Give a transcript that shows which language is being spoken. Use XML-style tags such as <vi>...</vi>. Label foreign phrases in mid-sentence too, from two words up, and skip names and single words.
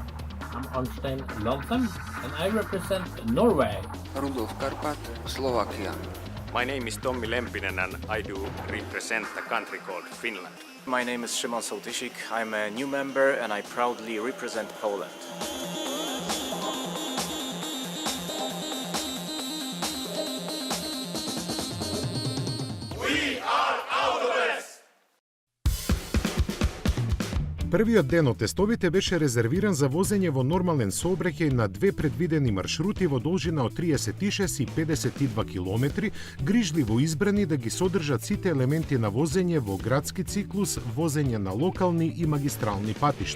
<en>I'm Arnstein Lompen and I represent Norway. Rudolf Karpat, Slovakia. My name is Tommi Lempinen and I do represent a country called Finland. My name is Szymon Sołtysik. I'm a new member and I proudly represent Poland.</en> <mk>Првиот ден од тестовите беше резервиран за возење во нормален сообраќај на две предвидени маршрути во должина од 36 и 52 километри, грижливо избрани да ги содржат сите елементи на возење во градски циклус, возење на локални и магистрални патишта.</mk>